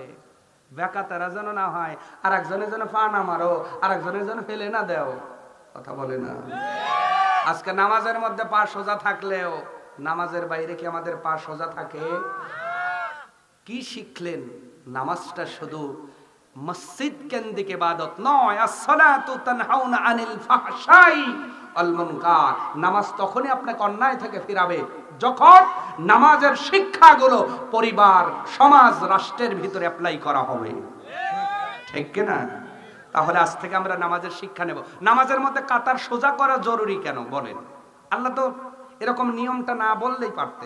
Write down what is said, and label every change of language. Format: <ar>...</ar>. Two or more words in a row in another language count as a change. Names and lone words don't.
<bn>বেকাতারা যেন না হয়, আর একজনের যেন পা না মারো, আর একজনের যেন ফেলে না দেও। কথা বলে না। আজকে নামাজের মধ্যে পা সোজা থাকলেও নামাজের বাইরে কি আমাদের পা সোজা থাকে? কি শিখলেন? নামাজটা শুধু মসজিদ কেন্দ্রিক ইবাদত নয়।</bn> <ar>الصلاة تنهى عن الفحشاء والمنكر.</ar> <bn>নামাজ তখনই আপনাকে অন্যায় থেকে ফিরাবে যখন নামাজের শিক্ষাগুলো পরিবার, সমাজ, রাষ্ট্রের ভিতরে অ্যাপ্লাই করা হবে। ঠিক কি না? তাহলে আজ থেকে আমরা নামাজের শিক্ষা নেব। নামাজের মধ্যে কাতার সোজা করা জরুরি কেন বলেন? আল্লাহ তো এরকম নিয়মটা না বললেই পারতেন।</bn>